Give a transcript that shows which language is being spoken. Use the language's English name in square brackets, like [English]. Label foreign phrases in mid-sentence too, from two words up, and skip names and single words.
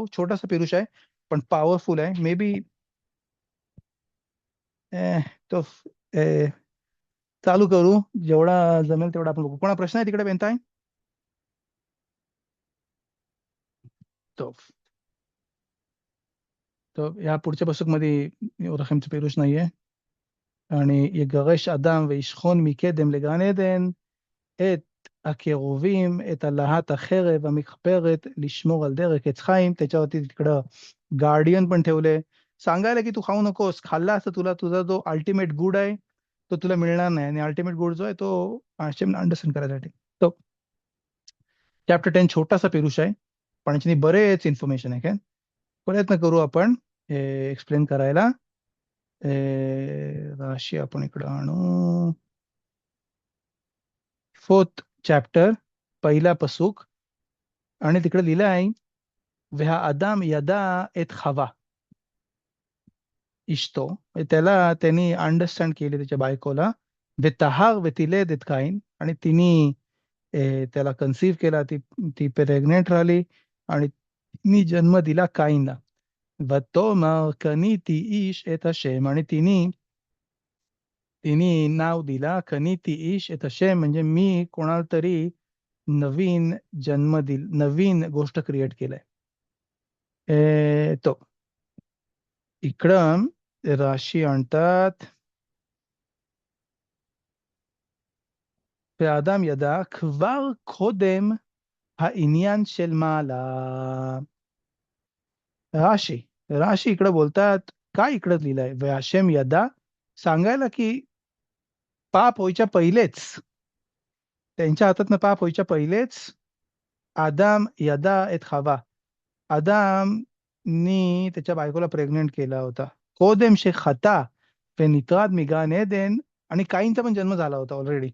[Marathi] छोटासा पिरुष आहे पण पॉवरफुल आहे, [English] maybe [Marathi] तो चालू करू, जेवढा जमेल तेवढा आपण बघू. कोणा प्रश्न आहे तिकडे बेनताय? [Hebrew] טוב. טוב, [Marathi] या पुढच्या פסוק-मध्ये [Hebrew] אור החיים פירוש [Marathi] नाहीये. [Hebrew] आणि יגרש אדם וישכון מקדם לגן עדן את הקירובים, את अलहात החרב המכפרת, לשमור על דרך עץ חיים. [Marathi] त्याच्यावरती तिकडं गार्डियन पण ठेवले, सांगायला की तू खाऊ नकोस, खाल्लास तर तुला तुझा जो [English] ultimate good [Marathi] आहे तो तुला मिळणार नाही, आणि [English] ultimate good [Marathi] जो आहे तो आशेमने अंडरस्टँड करायसाठी. तो चॅप्टर 10 छोटासा पेरुष आहे, पण याच्याने बरेच इन्फॉर्मेशन आहे. काय प्रयत्न करू आपण एक्सप्लेन करायला. राशी आपण इकडं आणू. 4th चॅप्टर, पहिला पसूक, आणि तिकडे लिहिलं आहे [Hebrew] והאדם ידע את חווה [Marathi] इष्टो, त्याला त्यांनी अंडरस्टँड केले त्याच्या बायकोला. [Hebrew] ותהר ותילד את קין, [Marathi] आणि तिने त्याला कन्सीव्ह केला, ती प्रेग्नेंट राहिली आणि तिने जन्म दिला काईनला. [Hebrew] ותאמר קניתי איש את השם, [Marathi] आणि तिने नाव दिला [Hebrew] קניתי איש את השם, [Marathi] म्हणजे मी कोणाला तरी नवीन जन्म नवीन गोष्ट क्रिएट केलाय. तो इकडं राशी आणतात [Hebrew] והאדם ידע כבר קודם העניין של מעלה. [Marathi] राशी इकडं बोलतात, काय इकडं लिहिलंय [Hebrew] והשם ידע, [Marathi] सांगायला की पाप व्हायच्या पहिलेच, त्यांच्या हातातनं पाप व्हायच्या पहिलेच [Hebrew] אדם ידע את חוה, [Marathi] आदामनी त्याच्या बायकोला प्रेग्नेंट केला होता. [Hebrew] קודם שחטא ונטרד מגן עדן, [Marathi] आणि काहींचा पण जन्म झाला होता ऑलरेडी.